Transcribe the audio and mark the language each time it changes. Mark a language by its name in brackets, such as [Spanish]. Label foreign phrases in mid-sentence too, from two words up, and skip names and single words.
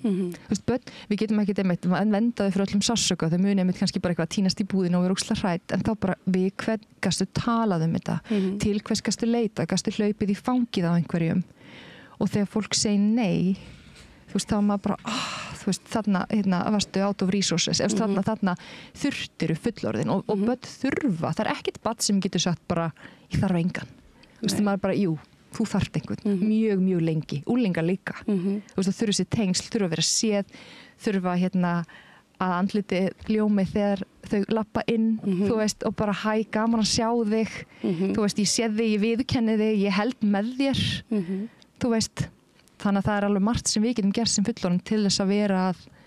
[Icelandic] Þú veist, börn, við getum ekki venda þau fyrir öllum sársauka, þau muni einmitt kannski bara eitthvað að tínast í búðinu og vera ógeðslega hrædd, en þá bara við hvern gastu talað þetta, til hvers gastu leita, gastu hlaupið í fangið á einhverjum og þegar fólk segir nei, þú veist, þá maður bara, þú veist, þarna varstu [English] out of resources, [Icelandic] þarna þurftiru fullorðin og börn þurfa, það er ekkert barn sem getur sagt bara, ég þarf engan. Þú veist, maður bara, jú, þú þarft einhvern, mjög, mjög lengi, úlingar líka. Þú veist, það þurfa sér tengsl, þurfa að vera séð, þurfa að andliti ljómi þegar þau lappa inn, þú veist, og bara hæ, gaman að sjá þig, þú veist, ég sé þig, ég viðurkenni þig, ég held með þér, þú veist, þannig að það er alveg margt sem við getum gert sem fullorðin til þess að vera að